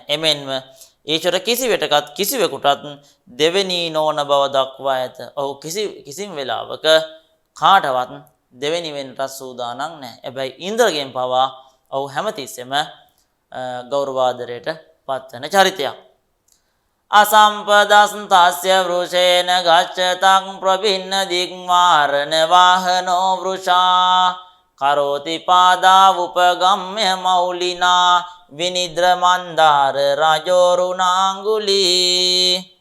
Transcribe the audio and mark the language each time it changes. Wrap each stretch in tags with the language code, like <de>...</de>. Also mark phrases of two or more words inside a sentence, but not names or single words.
<si>එමෙන්ම ඊශ්වර කිසිවෙකුටත් දෙවෙනි නොවන බව දක්වා ඇත. ඔහු කිසිම වෙලාවක කාටවත් දෙවෙනි වෙන්නට සූදානම් නැහැ. හැබැයි ඉන්ද්‍රගෙන් පවා ඔහු හැමතිස්සෙම ගෞරවාදරයට පත්වන චරිතයක්.</si> <sa>असम्पदस्तास्य वृषेण गच्छतं प्रभिन्न दिग्मारण वाहनो वृषा करोति पादावुपगम्य मौलिना विनिद्र मंदार राजोरुणांगुली</sa>